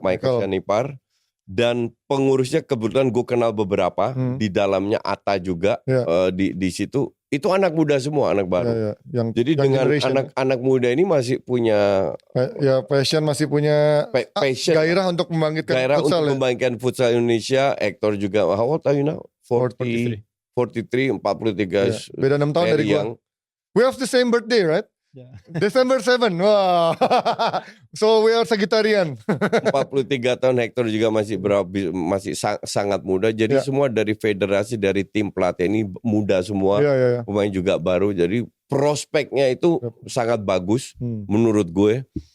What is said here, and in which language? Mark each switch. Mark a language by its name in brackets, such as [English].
[Indonesian] Michael Shanipar, dan pengurusnya kebetulan gue kenal beberapa, di dalamnya Atta juga, di situ. Itu anak muda semua, anak baru. Jadi dengan anak muda ini masih punya passion, masih punya passion, gairah untuk membangkitkan futsal. Membangkitkan futsal Indonesia. [English] Hector juga, how old are you now? 43, 43. [Indonesian] Beda 6 tahun dari gue. [English] We have the same birthday, right? Yeah. December 7. Wow. So we are Sagittarian. [Indonesian] 43 tahun, Hector juga masih sangat muda. Jadi semua dari federasi, dari tim pelatih ini muda semua. Pemain juga baru. Jadi prospeknya itu sangat bagus menurut gue.